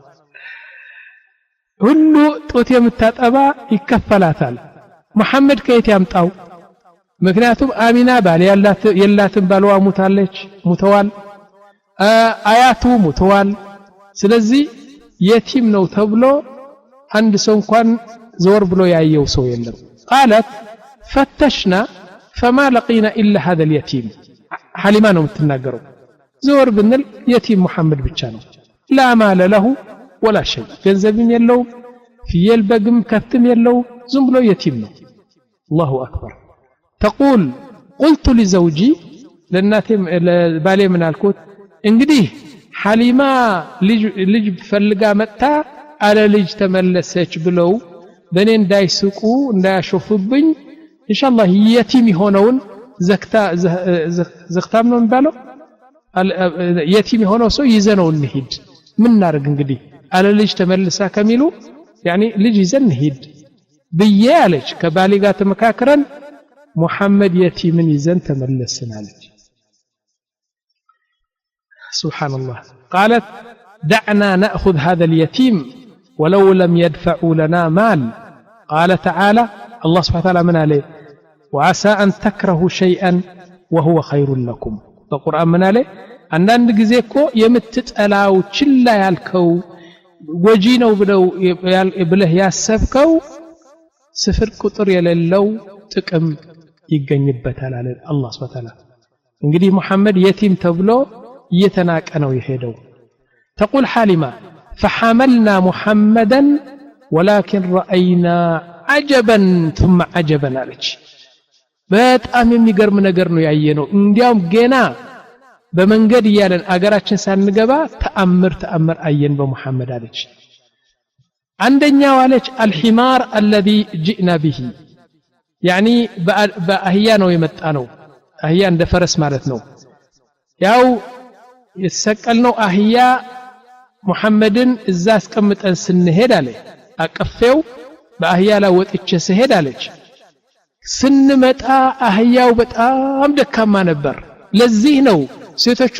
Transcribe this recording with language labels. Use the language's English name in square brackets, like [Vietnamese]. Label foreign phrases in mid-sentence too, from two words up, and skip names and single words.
[Amharic] ሁሉ ጦት የምታጠባ ይከፈላታል መሐመድ ከየት ያምጣው ምክንያቱም አሚና ባል የላትም ባልዋ ሙተዋል አያቱ ሙተዋል ስለዚህ የቲም ነው ተብሎ አንድ ሰው እንኳን ዞር ብሎ ያየው ሰው የለም [Arabic] قالت فتشنا فما لقينا الا هذا اليتيم حليمه [Amharic] ነው የምትናገረው ዞር ብንል የቲም መሐመድ ብቻ ነው [Arabic] لا مال له ولا شيء [Amharic] ገንዘብም የለው ፍየል በግም ከፍትም የለው ዝም ብሎ የቲም ነው [Arabic] الله اكبر تقول قلت لزوجي [Amharic] ለናቴም ለባሌ ምን አልኩት እንግዲህ ሐሊማ ልጅ ፈልጋ መጣ አለ ልጅ ተመለሰች ብለው በኔ እንዳይስቁ እንዳያሾፉብኝ ኢንሻአላህ የቲም ሆነውን ዘክታም ነው የሚባለው የቲም ሆነው ሰው ይዘነው እንሂድ ምን እናርግ እንግዲህ አለ ልጅ ተመለሳ ከሚሉ ያኒ ልጅ ይዘን እንሂድ ብዬ አለች ከባሌ ጋር ተመካከረን ሙሐመድ የቲምን ይዘን ተመለስን አለች [Arabic] سبحان الله قالت دعنا نأخذ هذا اليتيم ولو لم يدفعوا لنا مال قال تعالى الله سبحانه وتعالى من عليه وعسى أن تكرهوا شيئا وهو خير لكم القرآن من عليه [Amharic] አንዳንድ ጊዜ እኮ የምትጠላው ችላ ያልከው ወጂ ነው ብለህ ያሰብከው ስፍር ቁጥር የሌለው ጥቅም ይገኝበታል አለ አላህ [Arabic] سبحانه وتعالى [Amharic] እንግዲህ መሐመድ የቲም ተብሎ እየተናቀ ነው የሄደው [Arabic] تقول حالمة فحملنا محمدا ولكن رأينا عجبا ثم عجبا [Amharic] አለች በጣም የሚገርም ነገር ነው ያየነው እንዲያውም ገና በመንገድ ይያለን አገራችን ሳንገባ ተአምር አየን በመሐመድ አለች አንደኛው አለች [Arabic] الحمار الذي جئنا به يعني [Amharic] በአህያ ነው የመጣ ነው አህያ እንደ ፈረስ ማለት ነው ያው የተሰቀልነው አህያ ሙሐመድን እዛ አስቀምጠን ስንሄድ አለ አቀፈው በአህያ ላይ ወጥቼ ስሄድ አለች ስንመጣ አህያው በጣም ደካማ ነበር ለዚህ ነው ሴቶቹ